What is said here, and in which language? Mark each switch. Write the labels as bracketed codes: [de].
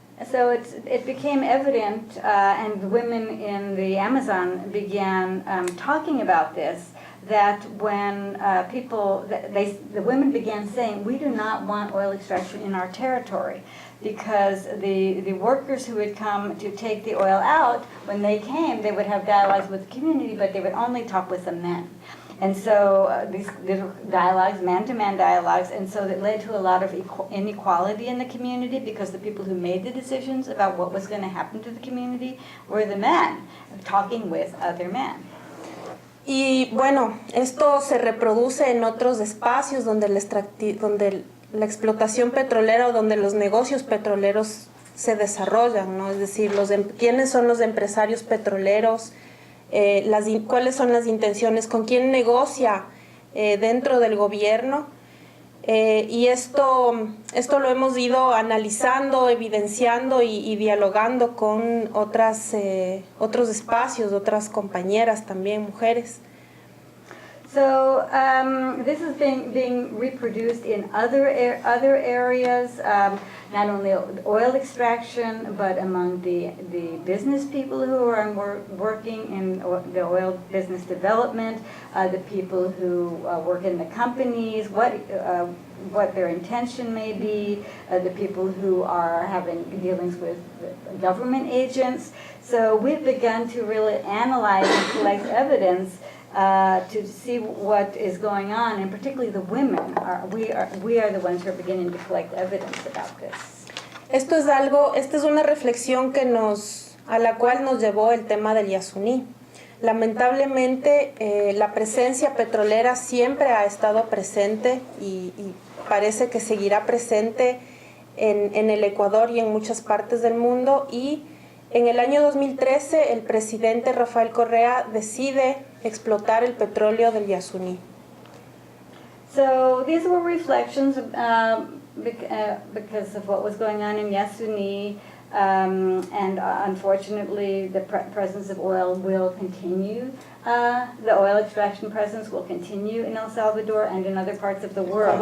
[en] So it became evident, and women in the Amazon began talking about this, that when the women began saying, we do not want oil extraction in our territory, because the workers who would come to take the oil out, when they came, they would have dialogues with the community, but they would only talk with the men. And so these little dialogues, man-to-man dialogues, and so that led to a lot of inequality in the community because the people who made the decisions about what was going to happen to the community were the men talking with other men. [es] Y bueno, esto se reproduce en otros espacios donde la explotación petrolera o donde los negocios petroleros se desarrollan, ¿no? Es decir, quiénes son los empresarios petroleros, cuáles son las intenciones, con quién negocia dentro del gobierno. Y esto lo hemos ido analizando, evidenciando y dialogando con otros espacios, otras compañeras también, mujeres. [en] So this is being reproduced in other areas, not only oil extraction, but among the business people who are working in the oil business development, the people who work in the companies, what their intention may be, the people who are having dealings with government agents. So we've begun to really analyze and collect evidence to see what is going on, and particularly the women. We are the ones who are beginning to collect evidence about this. [es] Esta es una reflexión a la cual nos llevó el tema del Yasuní. Lamentablemente, la presencia petrolera siempre ha estado presente y parece que seguirá presente en el Ecuador y en muchas partes del mundo, y en el año 2013 el presidente Rafael Correa decide explotar el petróleo del Yasuní. [en] So these were reflections because of what was going on in Yasuní, and unfortunately the presence of oil will continue. The oil extraction presence will continue in El Salvador and in other parts of the world.